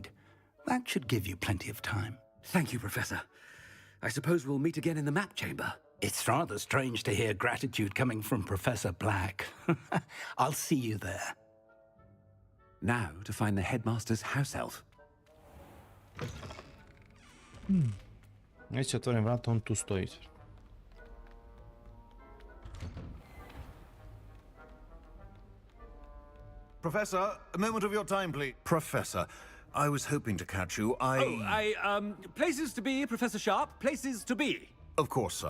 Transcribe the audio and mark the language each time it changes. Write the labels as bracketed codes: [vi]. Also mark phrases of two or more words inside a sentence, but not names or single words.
[en] That should give you plenty of time. Thank you, Professor. I suppose we'll meet again in the map chamber. It's rather strange to hear gratitude coming from Professor Black. I'll see you there. Now to find the headmaster's house elf. [sr] Neće otvorim vrata, on tu stoji. [en] Professor, a moment of your time, please. Professor, I was hoping to catch you. Places to be, Professor Sharp. Places to be. Of course, sir.